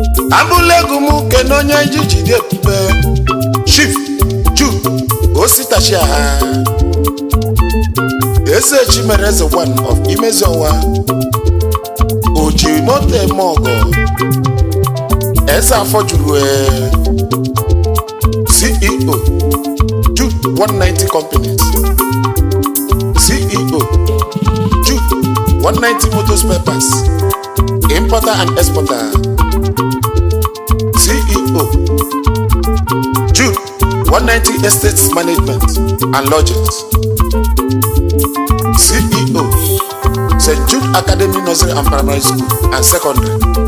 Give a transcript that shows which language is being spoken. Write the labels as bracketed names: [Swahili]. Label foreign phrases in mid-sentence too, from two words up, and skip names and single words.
[Igbo] Abụla egwu m kene onye ji jide ebube, Chief Jude Ositachia, Eze Chimere Eze [English] one of [Igbo] Imezi Ọwa, o ji moto eme ọgọ, Eze afọ juru e, [English] C E O, Jude one ninety Companies, C E O, Jude one ninety Motor Spare Parts, Importer and Exporter, C E O, Jude one ninety Estates Management and Lodgings, C E O, Saint Jude Academy Nursery and Primary School and Secondary,